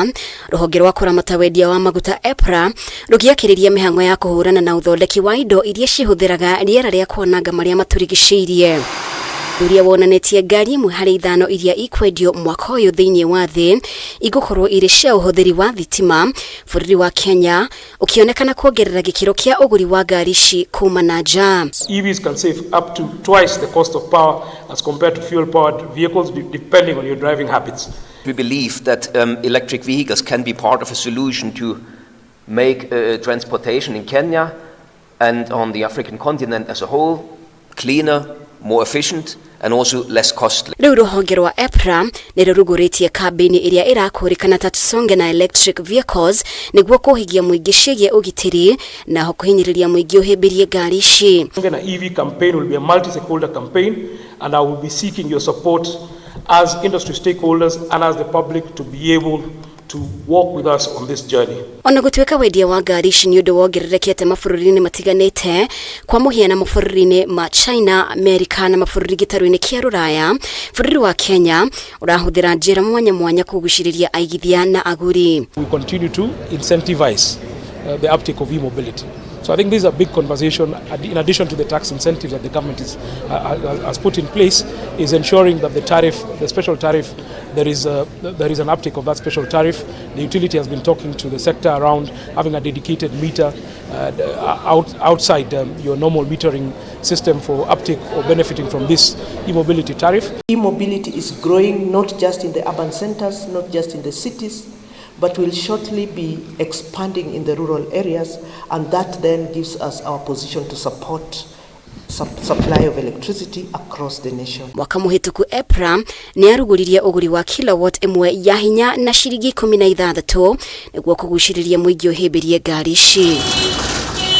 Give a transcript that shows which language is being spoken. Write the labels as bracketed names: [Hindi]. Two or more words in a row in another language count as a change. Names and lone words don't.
[Kikuyu] Rũhonge rwa KURAMATA wendia wa MAGUTA EPRA rũgĩakĩrĩria mĩhang'o ya kũhũrana na ũthondeki wa indo iria cihũthĩraga rĩera rĩa kwananga marĩa matũrigicĩirie. URIA wonanĩtie ngari 1/5 iria ikwendio mwaka ũyũ thĩinĩ wa thĩ igũkorwo irĩ cia ũhũthĩri wa thitima. Bũrũri wa Kenya ũkĩonekana kuongerera gĩkĩro kĩa ũgũri wa ngari ici kuma na nja. [English] EVs can save up to twice the cost of power as compared to fuel-powered vehicles, depending on your driving habits. We believe that electric vehicles can be part of a solution to make transportation in Kenya and on the African continent as a whole cleaner, more efficient, and also less costly. [Kikuyu] Rĩu rũhonge rwa EPRA nĩrwo rũgũrĩtie kambĩini ĩrĩa ĩrakũrĩkana ta tusonge na [English] electric vehicles [Kikuyu] nĩguo kũhigia mũingĩ ciĩgiĩ ũgitĩri na kũhinyĩrĩria mũingĩ ũhĩmbĩrie ngari ici. [English] The EV campaign will be a multi-stakeholder campaign, and I will be seeking your support as industry stakeholders and as the public to be able to walk with us on this journey. [Kikuyu] Ona gũtuĩka wendia wa ngari ici nĩ ũndũ wongererekete mabũrũri-inĩ matiganĩte, kwa mũhiano mabũrũri-inĩ ma China, America na mabũrũri gĩtarũ-inĩ kĩa Rũraya, bũrũri wa Kenya ũrahũthĩra njĩra mwanya mwanya kũgucĩrĩria aigithia na agũri. [English] We continue to incentivize the uptake of e-mobility. So I think this is a big conversation. In addition to the tax incentives that the government has put in place, is ensuring that the tariff, the special tariff, there is an uptake of that special tariff. The utility has been talking to the sector around having a dedicated meter outside your normal metering system for uptake or benefiting from this e-mobility tariff. E-mobility is growing not just in the urban centers, not just in the cities, but will shortly be expanding in the rural areas, and that then gives us our position to support supply of electricity across the nation. [Kikuyu] Mwaka mũhĩtũku EPRA nĩ arugũririe ũgũri wa kilowatt ĩmwe ya hinya na ciringi 16 nĩguo kũgucĩrĩria mũingĩ ũhĩmbĩrie ngari ici.